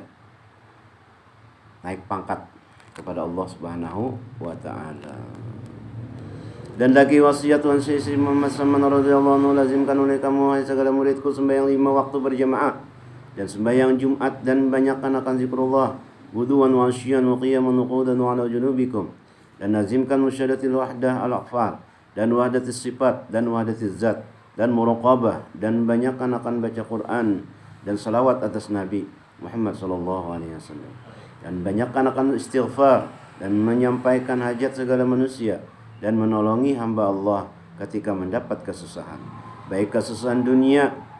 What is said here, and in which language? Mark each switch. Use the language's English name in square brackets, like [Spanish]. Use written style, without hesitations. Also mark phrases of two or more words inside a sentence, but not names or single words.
[Malay] Naik pangkat kepada Allah [Arabic] سبحانه وتعالى. [Malay] Dan lagi wasiat Tuhan Syekh Muhammad Samman [Arabic] رضي الله عنه, [Malay] lazimkan oleh kamu hai segala muridku sembahyang 5 waktu berjamaah dan sembahyang Jumat, dan banyakkan akan zikrullah [Arabic] وضوءا وعشيا وقياما وقعودا وعلى جنوبكم, [Malay] dan lazimkan [Arabic] مشاهدة الوحدة الأفعال [Malay] dan [Arabic] وحدة الصفات [Malay] dan [Arabic] وحدة الذات [Malay] dan muraqabah, dan banyakkan akan baca Quran dan salawat atas Nabi Muhammad [Arabic] صلى الله عليه وسلم, [Malay] dan banyakkan akan istighfar dan menyampaikan hajat segala manusia dan menolongi hamba Allah ketika mendapat kesusahan, baik kesusahan dunia